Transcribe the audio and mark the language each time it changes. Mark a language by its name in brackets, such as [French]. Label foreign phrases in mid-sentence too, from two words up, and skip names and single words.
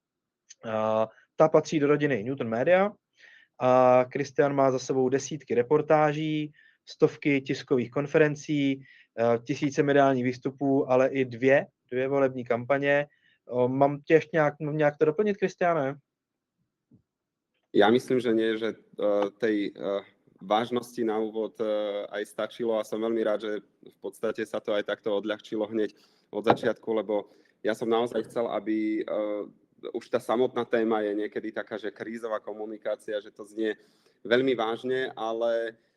[Czech] Ta patří do rodiny Newton Media. Kristián má za sebou desítky reportáží, stovky tiskových konferencí, tisíce mediálních výstupů, ale i dvě volební kampaně. Mám tě ještě nějak to doplnit, Kristiáne? [Slovak] Ja myslím, že nie, že tej vážnosti na úvod aj stačilo a som veľmi rád, že v podstate sa to aj takto odľahčilo hneď od začiatku, lebo ja som naozaj chcel, aby už tá samotná téma je niekedy taká, že krízová komunikácia, že to znie veľmi vážne, ale